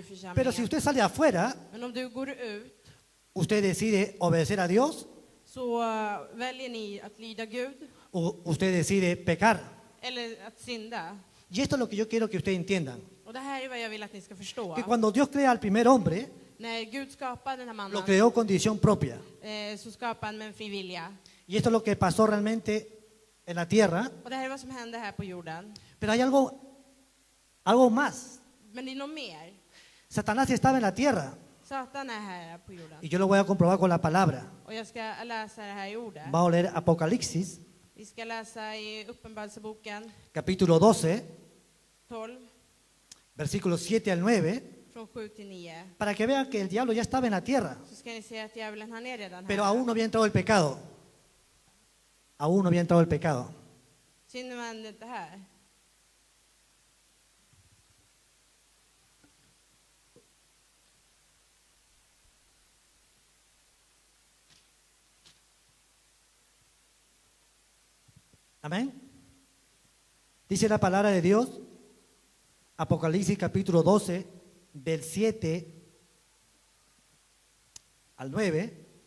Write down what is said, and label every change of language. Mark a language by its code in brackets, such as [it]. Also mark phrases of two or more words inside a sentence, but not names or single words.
[es] pero si [sv] församlingen. [es] usted sale afuera, [sv] Men om du går ut, [es] usted decide obedecer a Dios [sv] så väljer ni att lyda Gud [es] o usted decide pecar. [sv] eller att synda. [es] Y esto es lo que yo quiero que ustedes entiendan, [sv] Och det här är vad jag vill att ni ska förstå. [es] que cuando Dios crea al primer hombre, [sv] När Gud skapade den här [es] lo [sv] mannen, [es] creó con decisión propia. [sv] så skapade han med en fri vilja. [es] Y esto es lo que pasó realmente en la tierra. [sv] Och det här är vad som hände här på jorden. [es] Pero hay algo más. [sv] Men det är något mer. [es] Satanás estaba en la tierra. [sv] Satan är här på jorden. [es] Y yo lo voy a comprobar con la palabra. [sv] Och jag ska läsa det här i ordet. [es] Vamos a leer Apocalipsis, [sv] Vi ska läsa i Uppenbarelseboken [es] capítulo 12, [sv] 12, [es] versículos 7 al 9, [sv] från 7 till 9. [es] para que vean que el diablo ya estaba en la tierra. [sv] Så ska ni se att djävulen han är redan [es] Pero [sv] här. [es] aún no había entrado el pecado. Aún no había entrado el pecado. [sv] Synden var inte här. [es] Amén. Dice la palabra de Dios, Apocalipsis capítulo 12, del 7 al 9.